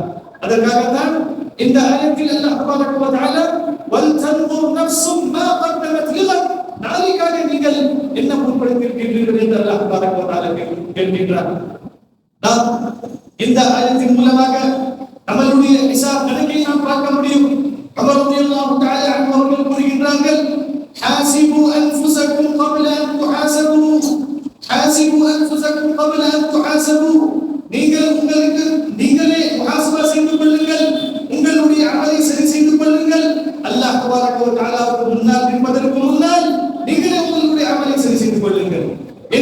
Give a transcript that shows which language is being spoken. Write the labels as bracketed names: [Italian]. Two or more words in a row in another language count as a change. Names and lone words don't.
[Tamil] அதற்காகத்தான் இந்த ஆயத்தில் [Arabic] الله تبارك و تعالى ول تنظر نفس ما قدمت لغد, [Tamil] நாளைக்காக நீங்கள் என்ன முற்படுத்தியிருக்கின்றீர்கள் என்று [Arabic] الله تبارك و تعالى [Tamil] கேட்கின்றார். நாம் இந்த ஆயத்தின் மூலமாக நம்மளுடைய ஹிசாப் கணக்கை நாம் பார்க்க முடியும். உமர் [Arabic] رضي الله تعالى عنه [Tamil] அவர்கள் கூறுகின்றார்கள், [Arabic] حاسبوا أنفسكم قبل أن تحاسبوا, حاسبوا أنفسكم قبل أن تحاسبوا. [Tamil] நீங்களே முஹாசபா செய்து கொள்ளுங்கள், உங்களுடைய அமலை சரி செய்து கொள்ளுங்கள். [Arabic] الله تبارك و تعالى [Tamil] முன்னால் நிற்பதற்கு முன்னால் நீங்களே உங்களுடைய அமலை சரி செய்து கொள்ளுங்கள்.